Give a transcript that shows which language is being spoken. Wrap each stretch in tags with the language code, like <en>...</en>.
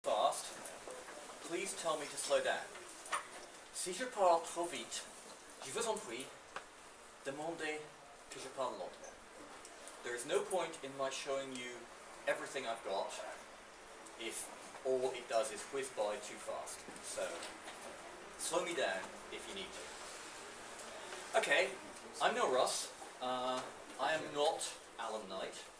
<en>please tell me to slow down.</en> <fr>Si je parle trop vite, je vous en prie, demandez que je parle lentement.</fr> <en>There is no point in my showing you everything I've got if all it does is whiz by too fast. So, slow me down if you need to. Okay, I'm no Russ. I am not Alan Knight.</en>